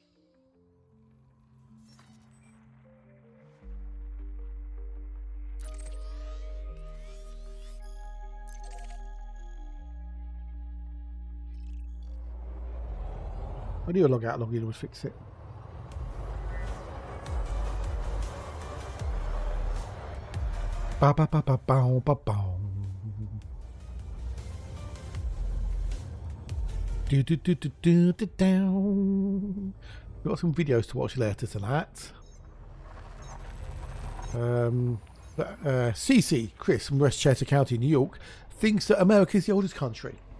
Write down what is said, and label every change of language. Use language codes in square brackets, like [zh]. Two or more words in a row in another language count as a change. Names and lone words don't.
[en] I knew a log out log in would fix it. Ba ba ba ba bow ba bow. Do. Down. We've got some videos to watch later tonight. CC Chris from Westchester County, New York, thinks that America is the oldest country.